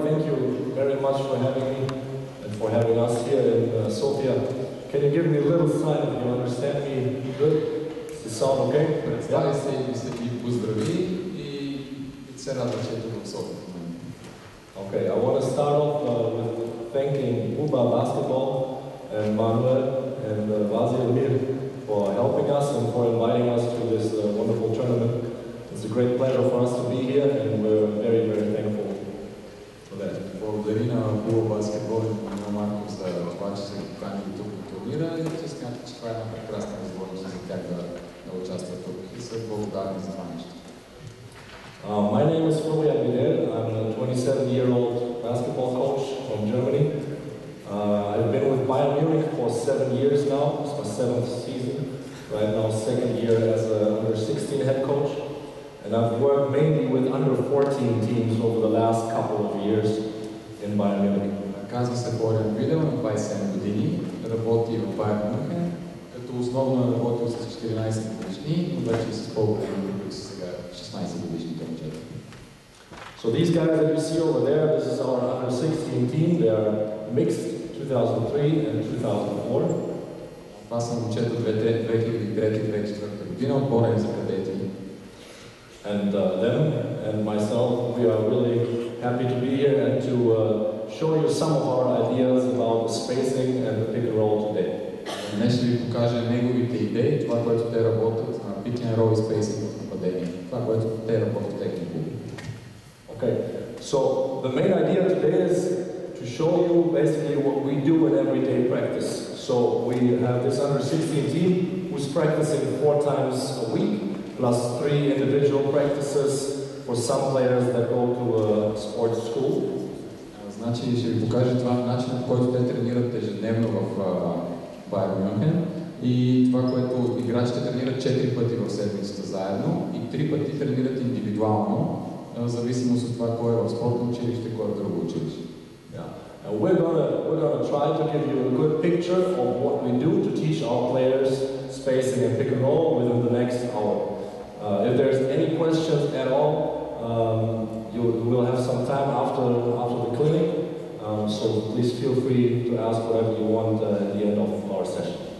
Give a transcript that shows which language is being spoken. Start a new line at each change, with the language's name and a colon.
English: Thank you very much for having me and for having us here in Sofia. Can you give me a little sign if you understand me good? Does it sound okay?
Bulgarian: Представи се и се ви поздрави и се радва, че ето в София.
English: Okay, I want to start off with thanking БУБА Basketball and Manuel and Vladimir for helping us and for inviting us to this wonderful tournament. It's a great pleasure for us to be here and we're very, very thankful for that.
Bulgarian: Благодаря на БУБА Баскетбол и на Марко за това, че се поканили тук на турнира и че смятат, че това е една прекрасна възможност за тях да участват тук и са благодарни за това нещо.
English: My name is Florian Vedel. I'm a 27-year-old basketball coach from Germany. I've been with Bayern Munich for 7 years now. It's my 7th season. Right now, 2nd year as an under-16 head coach. And I've worked mainly with under-14 teams over the last couple of years in Bayern Munich.
Bulgarian: Казва се Флориан Ведел, на 27 години, работи в Байерн Мюнхен, като основно е работил с 14 годишни, но вече и с по-големи, които са сега 16 годишните момчета.
English: So these guys that you see over there, this is our under-16 team. They are mixed 2003 and 2004.
Bulgarian: Това са момчета 2003-2004 година, отборен за кадети.
English: And them and myself, we are really happy to be here and to show you some of our ideas about the spacing and the pick and roll today.
Bulgarian: Днес ще ви покажа неговите идеи, това, което те работят на pick and roll и spacing в нападение. Това, което те работят в техния клуб.
English: Okay, so the main idea today is to show you basically what we do in everyday practice. So we have this under-16 team who's practicing 4 times a week, plus 3 individual practices for some players that go to a sports school.
Bulgarian: Значи ще ви покажа това начинът, по който те тренират ежедневно в Байерн Мюнхен и това, което играчите тренират 4 пъти в седмицата заедно и 3 пъти тренират индивидуално, в зависимост от това кой е в спортно училище, кой е в друго училище.
English: And we're gonna try to give you a good picture of what we do to teach our players spacing and pick and roll within the next hour. If there's any questions at all, you will have some time after the clinic, so please feel free to ask whatever you want at the end of our session.